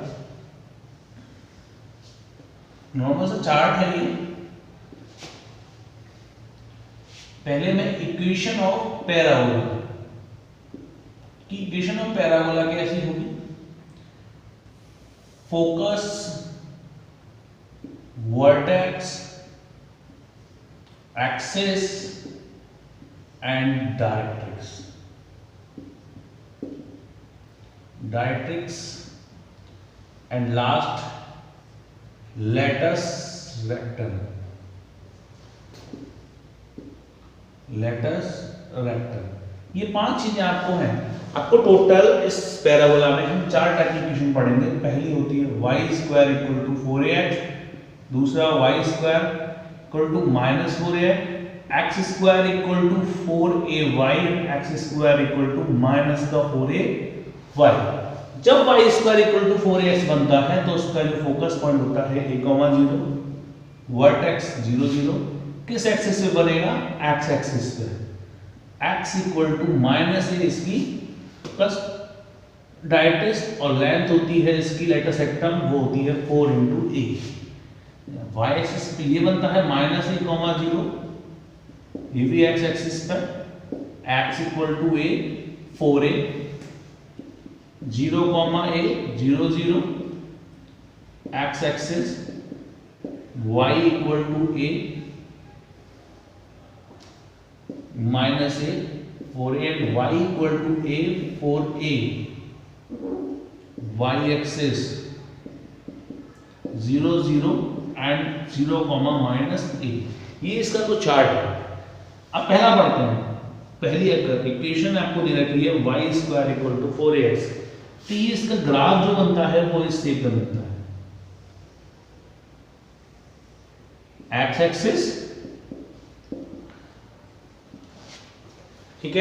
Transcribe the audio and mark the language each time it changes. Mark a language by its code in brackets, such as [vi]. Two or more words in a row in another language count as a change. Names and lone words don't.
[hi] नॉर्मल सा चार्ट है ये। पहले मैं [en] equation of parabola [hi] की [en] equation of parabola [hi] कैसी होगी, फोकस, vertex, [en] axis and directrix and last latus rectum। [hi] ये 5 चीजें आपको हैं। आपको टोटल इस पैराबोला में हम 4 टाइप की इक्वेशन पढ़ेंगे। पहली होती है y² = 4ax, दूसरा y² = -4a, x² = 4ay, x² = -4ay। जब y² = 4ax बनता है तो उसका जो [en] focus point [hi] होता है a, 0, वर्टेक्स 0, 0 किस एक्सिस पे बनेगा, x एक्सिस पे। x = -a इसकी प्लस डायरेक्ट्रिक्स और लेंथ होती है इसकी [en] latus rectum, [hi] वो होती है 4 × a। y एक्सिस पे ये बनता है -a, 0, ये भी x एक्सिस पर x = a, 4a, [en] 0, a, 0, 0 x एक्सिस, y = a, -a, 4a and y = a, 4a, y axis 0, 0 एंड 0, -a। [hi] ये इसका तो चार्ट है। अब पहला पढ़ते हैं। पहली इक्वेशन आपको दे रखी है y² = 4ax। तो ये इसका ग्राफ जो बनता है वो इस शेप में बनता है, x एक्सिस, ठीक है।